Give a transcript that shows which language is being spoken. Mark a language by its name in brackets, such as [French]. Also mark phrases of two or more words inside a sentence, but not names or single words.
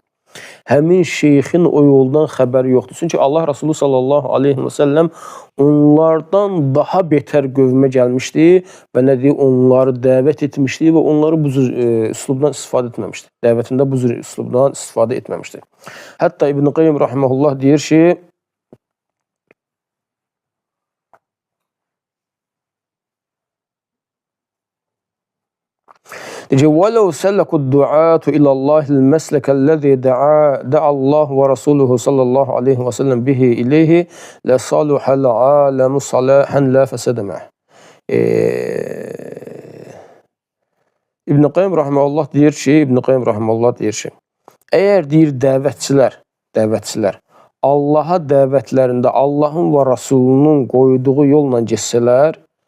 [Azerbaijani] Həmin şeyxin o yoldan xəbəri yoxdur. Çünki Allah Rasulü [Arabic] صلى الله عليه وسلم [Azerbaijani] onlardan daha betər qövmə gəlmişdi və nə deyir, onları dəvət etmişdi və onları bu cür üslubdan istifadə etməmişdi. Dəvətində bu cür üslubdan istifadə etməmişdi. Hətta İbn Qayyim rahimehullah deyir ki, [Arabic] وَلَوْ سَلَّكُ الدُّعَاةُ إِلَى اللّٰهِ الْمَسْلَكَ الَّذِي دَعَا اللّٰهُ وَرَسُولُهُ صَلَّى اللّٰهُ عَلَيْهِ وَسَلَّمْ بِهِ إِلَيْهِ لَصَلُحَ الْعَالَمُ صَلَاحًا لَا فَسَدَ مَعَهُ. [Azerbaijani] İbn Qayyim rahimehullah deyir ki, əgər deyir dəvətçilər Allaha dəvətlərində Allahın və Rasulunun qoyduğu yolla geçsələr,